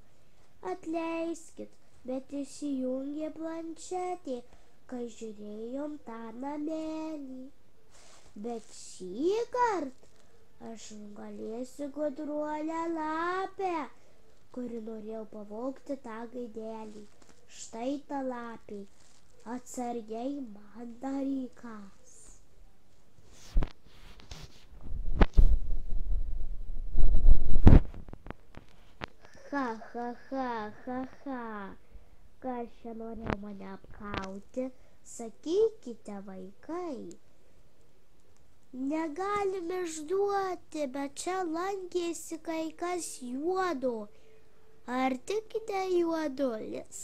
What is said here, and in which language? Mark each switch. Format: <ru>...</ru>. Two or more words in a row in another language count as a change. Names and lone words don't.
<lt>Atleiskit, bet įsijungė planšetė, kai žiūrėjom tą namelį. Bet šįkart aš nugalėsiu gudruolę lapę, kuri norėjo pavogti tą gaidelį. Štai ta lapė, atsargiai man darykas. Ha, ha, ha, ha, ha. Kas čia norėjo mane apgauti? Sakykite, vaikai. Negalime išduoti, bet čia lankėsi kai kas juodo. Ar tikite Juodulis?</lt>